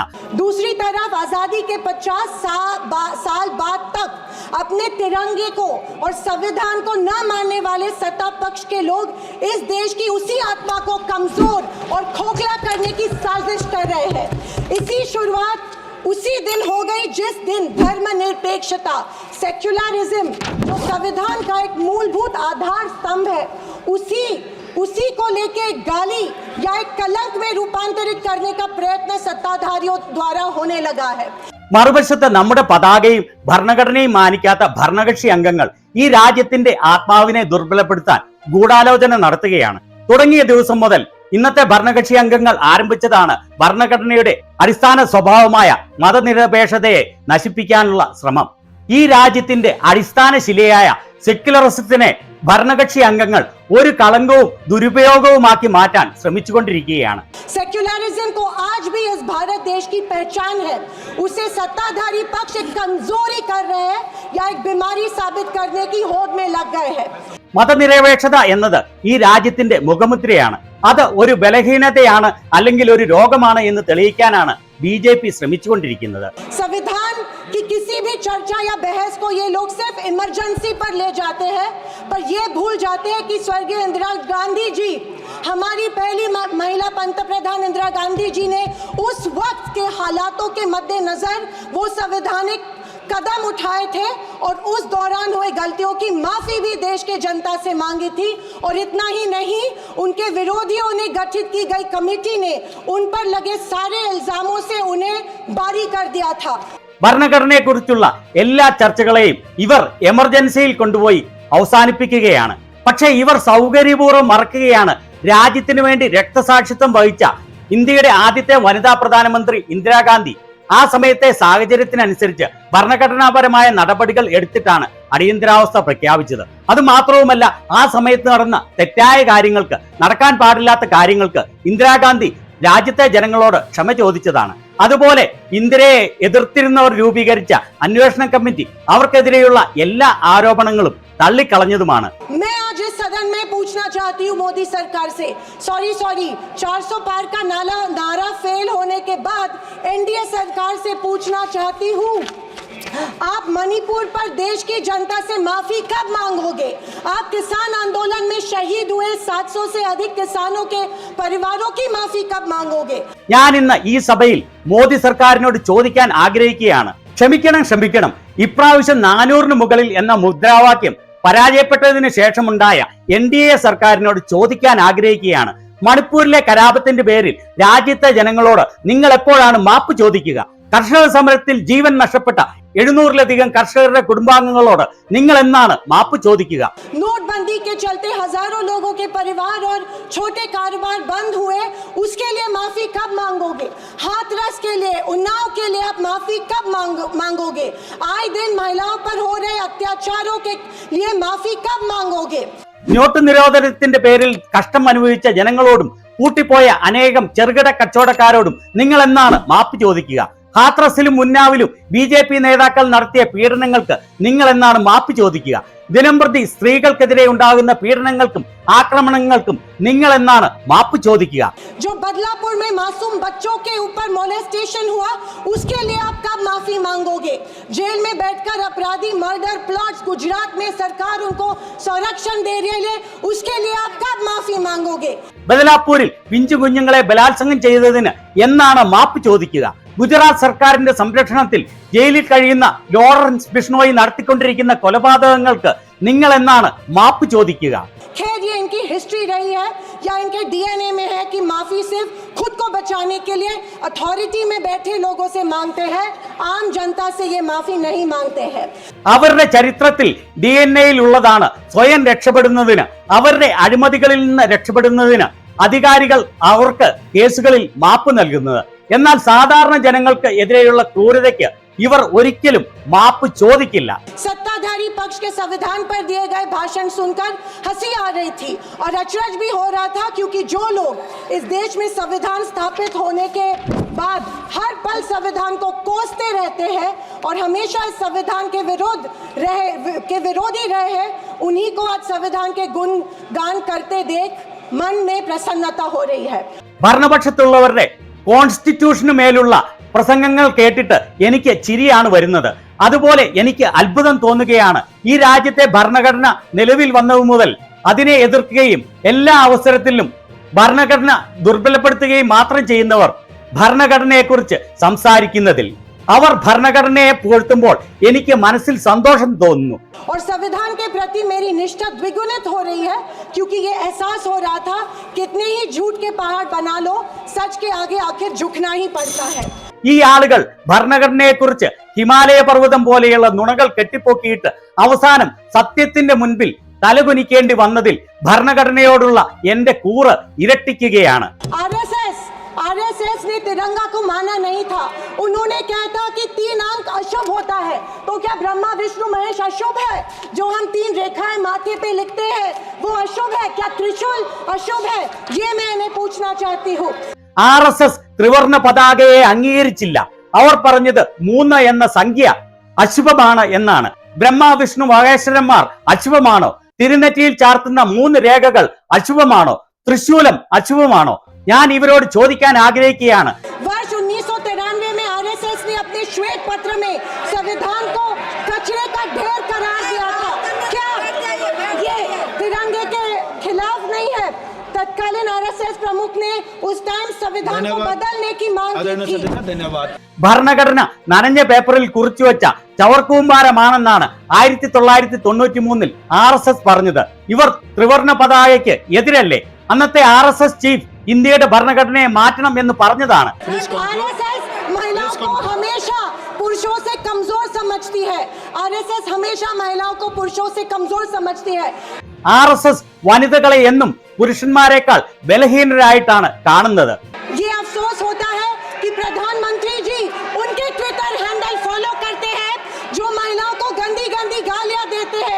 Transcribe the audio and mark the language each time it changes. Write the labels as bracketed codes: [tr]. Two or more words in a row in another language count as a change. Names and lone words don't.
[hi] दूसरी तरफ आजादी के 50 साल बाद तक अपने तिरंगे को और संविधान को न मानने वाले सत्ता पक्ष के लोग इस देश की उसी आत्मा को कमजोर और खोखला करने की साजिश कर रहे हैं. इसी शुरुआत उसी दिन हो गई जिस दिन धर्मनिरपेक्षता, सेक्युलरिज्म जो संविधान का एक मूलभूत आधार स्तंभ है, उसी को लेके गाली या एक कलंक में रूपांतरित करने का प्रयत्न सत्ताधारियों द्वारा होने लगा है. [ml] മറുവശത്ത് നമ്മുടെ പതാകയും ഭരണഘടനയും മാനിക്കാത്ത ഭരണകക്ഷി അംഗങ്ങൾ ഈ രാജ്യത്തിന്റെ ആത്മാവിനെ ദുർബലപ്പെടുത്താൻ ഗൂഢാലോചന നടത്തുകയാണ്. തുടങ്ങിയ ദിവസം മുതൽ ഇന്നത്തെ ഭരണകക്ഷി അംഗങ്ങൾ ആരംഭിച്ചതാണ് ഭരണഘടനയുടെ അടിസ്ഥാന സ്വഭാവമായ മതനിരപേക്ഷതയെ നശിപ്പിക്കാനുള്ള ശ്രമം. ഈ രാജ്യത്തിന്റെ അടിസ്ഥാന ശിലയായ സെക്യുലറിസത്തിനെ ഭരണകക്ഷി അംഗങ്ങൾ ഒരു കളങ്കവും ദുരുപയോഗവുമാക്കി മാറ്റാൻ ശ്രമിച്ചുകൊണ്ടിരിക്കുകയാണ്. [hi] सेक्युलरिज्म को आज भी इस भारत देश की पहचान है. उसे सत्ताधारी पक्ष एक कमजोरी कर रहे हैं या एक बीमारी साबित करने की होड़ में लग गए हैं. [ml] മതനിരപേക്ഷത എന്നത് ഈ രാജ്യത്തിന്റെ മുഖമുദ്രയാണ്. അത് ഒരു ബലഹീനതയാണ് അല്ലെങ്കിൽ ഒരു രോഗമാണ് എന്ന് തെളിയിക്കാനാണ് BJP ശ്രമിച്ചുകൊണ്ടിരിക്കുന്നത്. [hi] संविधान की किसी भी चर्चा या बहस को ये लोग सिर्फ इमरजेंसी पर ले जाते हैं, पर ये भूल जाते हैं कि स्वर्गीय इंदिरा गांधी जी, हमारी पहली महिला पंतप्रधान इंदिरा गांधी जी ने उस वक्त हालातों के मद्देनजर वो संवैधानिक कदम उठाए थे और उस दौरान हुए गलतियों की माफी भी देश के जनता से मांगी थी। और इतना ही नहीं, उनके विरोधियों ने गठित की गई कमेटी ने उन पर लगे सारे इल्जामों से उन्हें बारी कर दिया था। [ml] ഭരണഘടനയെക്കുറിച്ചുള്ള എല്ലാ ചർച്ചകളെയും ഇവർ എമർജൻസിയിൽ കൊണ്ടുപോയി അവസാനിപ്പിക്കുകയാണ്. പക്ഷേ ഇവർ സൗകര്യപൂർവ്വം മറക്കുകയാണ് രാജ്യത്തിനു വേണ്ടി രക്തസാക്ഷിത്വം വഹിച്ച ഇന്ത്യയുടെ ആദ്യത്തെ വനിതാ പ്രധാനമന്ത്രി ഇന്ദിരാഗാന്ധി ആ സമയത്തെ സാഹചര്യത്തിനനുസരിച്ച് ഭരണഘടനാപരമായ നടപടികൾ എടുത്തിട്ടാണ് അടിയന്തരാവസ്ഥ പ്രഖ്യാപിച്ചത്. അത് മാത്രവുമല്ല, ആ സമയത്ത് നടന്ന തെറ്റായ കാര്യങ്ങൾക്ക്, നടക്കാൻ പാടില്ലാത്ത കാര്യങ്ങൾക്ക് ഇന്ദിരാഗാന്ധി രാജ്യത്തെ ജനങ്ങളോട് ക്ഷമ ചോദിച്ചതാണ്. അതുപോലെ ഇന്ദിരയെ എതിർത്തിരുന്നവർ രൂപീകരിച്ച അന്വേഷണ കമ്മിറ്റി അവർക്കെതിരെയുള്ള എല്ലാ ആരോപണങ്ങളും തള്ളിക്കളഞ്ഞതുമാണ്. [hi] मैं आज इस सदन में पूछना चाहती हूँ मोदी सरकार से, सॉरी 400 पार का नारा फेल होने के बाद एनडीए सरकार से पूछना चाहती हूँ, आप मणिपुर पर देश की जनता से माफी कब मांगोगे? आप किसान आंदोलन में शहीद हुए 700 से अधिक किसानों के परिवारों की माफी कब मांगोगे? [ml] ഞാൻ ഇന്ന് ഈ സഭയിൽ മോദി സർക്കാരിനോട് ചോദിക്കാൻ ആഗ്രഹിക്കുകയാണ്. ക്ഷമിക്കണം, ഇപ്രാവശ്യം 400-ന് മുകളിൽ എന്ന മുദ്രാവാക്യം പരാജയപ്പെട്ടതിന് ശേഷമുണ്ടായ NDA സർക്കാരിനോട് ചോദിക്കാൻ ആഗ്രഹിക്കുകയാണ്. മണിപ്പൂരിലെ കലാപത്തിന്റെ പേരിൽ രാജ്യത്തെ ജനങ്ങളോട് നിങ്ങൾ എപ്പോഴാണ് മാപ്പ് ചോദിക്കുക? കർഷക സമരത്തിൽ ജീവൻ നഷ്ടപ്പെട്ട 700-ലധികം കർഷകരുടെ കുടുംബാംഗങ്ങളോട് നിങ്ങൾ എന്നാണ് മാപ്പ് ചോദിക്കുക? [hi] नोटबंदी के चलते हजारों लोगों के परिवार और छोटे कारोबार बंद हुए, उसके लिए माफी कब मांगोगे? हाथरस के लिए, उन्नाव के लिए आप माफी कब मांगोगे? आए दिन महिलाओं पर हो रहे अत्याचारों के लिए माफी कब मांगोगे? [ml] നോട്ട് നിരോധനത്തിന്റെ പേരിൽ കഷ്ടം അനുഭവിച്ച ജനങ്ങളോടും കൂട്ടിപ്പോയ അനേകം ചെറുകിട കച്ചവടക്കാരോടും നിങ്ങൾ എന്നാണ് മാപ്പ് ചോദിക്കുക? ഹാത്രസിലും ഉന്നാവിലും BJP നേതാക്കൾ നടത്തിയ പീഡനങ്ങൾക്ക് നിങ്ങൾ എന്നാണ് മാപ്പ് ചോദിക്കുക? ദിനംപ്രതി സ്ത്രീകൾക്കെതിരെ ഉണ്ടാകുന്ന പീഡനങ്ങൾക്കും ആക്രമണങ്ങൾക്കും നിങ്ങൾ എന്നാണ് മാപ്പ് ചോദിക്കുക? [hi] जो बदलापुर में मासूम बच्चों के ऊपर मोलेस्टेशन हुआ, उसके लिए आप कब माफी मांगोगे? जेल में बैठकर अपराधी [en] murder plots [hi] गुजरात में सरकार उनको संरक्षण दे रही है, उसके लिए आप कब माफी मांगोगे? [ml] ബദലാപൂരിൽ പിഞ്ചു കുഞ്ഞുങ്ങളെ ബലാത്സംഗം ചെയ്തതിന് എന്നാണ് മാപ്പ് ചോദിക്കുക? ഗുജറാത്ത് സർക്കാരിന്റെ സംരക്ഷണത്തിൽ ജയിലിൽ കഴിയുന്ന ലോറൻസ് ബിഷ്ണോയി നടത്തിക്കൊണ്ടിരിക്കുന്ന കൊലപാതകങ്ങൾക്ക് നിങ്ങൾ എന്നാണ് മാപ്പ് ചോദിക്കുക? [hi] खैर, ये इनकी हिस्ट्री रही है या इनके DNA में है कि माफी सिर्फ खुद को बचाने के लिए अथॉरिटी में बैठे लोगों से मांगते हैं, आम जनता से ये माफी नहीं मांगते हैं. [ml] അവരുടെ ചരിത്രത്തിൽ DNA-യിൽ ഉള്ളതാണ് സ്വയം രക്ഷപ്പെടുന്നതിന്, അവരുടെ അഴിമതികളിൽ നിന്ന് രക്ഷപ്പെടുന്നതിന് അധികാരികൾ അവർക്ക് കേസുകളിൽ മാപ്പ് നൽകുന്നത്. എന്നാൽ സാധാരണ ജനങ്ങൾക്ക് എതിരെയുള്ള ക്രൂരതയ്ക്ക് ഇവർ ഒരിക്കലും മാപ്പ് ചോദിക്കില്ല. [hi] सत्ताधारी पक्ष के संविधान पर दिए गए भाषण सुनकर हंसी आ रही थी और अचरज भी हो रहा था, क्योंकि जो लोग इस देश में संविधान स्थापित होने के बाद हर पल संविधान को कोसते रहते हैं और हमेशा इस संविधान के विरोधी रहे हैं, उन्हीं को आज संविधान के गुणगान करते देख मन में प्रसन्नता हो रही है. [ml] ഭരണപക്ഷത്തുള്ളവരുടെ കോൺസ്റ്റിറ്റ്യൂഷന് മേലുള്ള പ്രസംഗങ്ങൾ കേട്ടിട്ട് എനിക്ക് ചിരിയാണ് വരുന്നത്. അതുപോലെ എനിക്ക് അത്ഭുതം തോന്നുകയാണ്. ഈ രാജ്യത്തെ ഭരണഘടന നിലവിൽ വന്നതു മുതൽ അതിനെ എതിർക്കുകയും എല്ലാ അവസരത്തിലും ഭരണഘടന ദുർബലപ്പെടുത്തുകയും മാത്രം ചെയ്യുന്നവർ ഭരണഘടനയെക്കുറിച്ച് സംസാരിക്കുന്നതിൽ, അവർ ഭരണഘടനയെ പുകഴ്ത്തുമ്പോൾ എനിക്ക് മനസ്സിൽ സന്തോഷം തോന്നുന്നു. [hi] और संविधान के प्रति मेरी निष्ठा द्विगुणित हो रही है, क्योंकि ये एहसास हो रहा था कितने ही झूठ के पहाड़ बना लो, सच के आगे आखिर झुकना ही पड़ता है. [ml] ഈ ആളുകൾ ഭരണഘടനയെക്കുറിച്ച് ഹിമാലയ പർവ്വതം പോലെയുള്ള നുണകൾ കെട്ടിപ്പൊക്കിയിട്ട് അവസാനം സത്യത്തിന്റെ മുൻപിൽ തലകുനിക്കേണ്ടി വന്നതിൽ ഭരണഘടനയോടുള്ള എന്റെ കൂറ് ഇരട്ടിക്കുകയാണ്. [hi] आरएसएस ने तिरंगा को माना नहीं था. उन्होंने कहा था कि 3 अंक अशुभ होता है. तो क्या ब्रह्मा विष्णु महेश अशुभ है? जो हम 3 रेखाएं माथे पे लिखते हैं वो अशुभ है? क्या त्रिशूल अशुभ है? ये मैं इन्हें पूछना चाहती हूँ. [ml] RSS ത്രിവർണ്ണ പതാകയെ അംഗീകരിച്ചില്ല. അവർ പറഞ്ഞത് 3 എന്ന സംഖ്യ അശുഭമാണ് എന്നാണ്. ബ്രഹ്മ വിഷ്ണു മഹേശ്വരന്മാർ അശുഭമാണോ? തിരുനെറ്റിയിൽ ചാർത്തുന്ന 3 രേഖകൾ അശുഭമാണോ? തൃശൂലം അശുഭമാണോ? ഞാൻ ഇവരോട് ചോദിക്കാൻ ആഗ്രഹിക്കുകയാണ്. [hi] वर्ष 1993 में आरएसएस ने अपने श्वेत पत्र में संविधान को कचरे का ढेर करार दिया था. क्या ये तिरंगे के खिलाफ नहीं है? तत्कालीन आरएसएस प्रमुख ने उस टाइम संविधान को बदलने की मांग की थी। धन्यवाद। [ml] ഭരണഘടന നനഞ്ഞ പേപ്പറിൽ കുറിച്ചുവെച്ച ചവർക്കൂമ്പാരമാണെന്നാണ് 1993 RSS പറഞ്ഞത്. ഇവർ ത്രിവർണ പതാകയ്ക്ക് എതിരല്ലേ? അന്നത്തെ RSS ചീഫ് ഇന്ത്യയുടെ ഭരണഘടനയെ മാറ്റണം എന്ന് പറഞ്ഞതാണ്. [hi] आरएसएस महिलाओं को हमेशा पुरुषों से कमजोर समझती है। आरएसएस हमेशा महिलाओं को पुरुषों से कमजोर समझती है। [ml] RSS വനിതകളെ എന്നും പുരുഷന്മാരെക്കാൾ ബലഹീനരായിട്ടാണ് കാണുന്നത്. [hi] ये अफसोस होता है कि प्रधानमंत्री जी उनके ट्विटर हैंडल फॉलो करते हैं जो महिलाओं को गंदी गंदी गालियां देते हैं।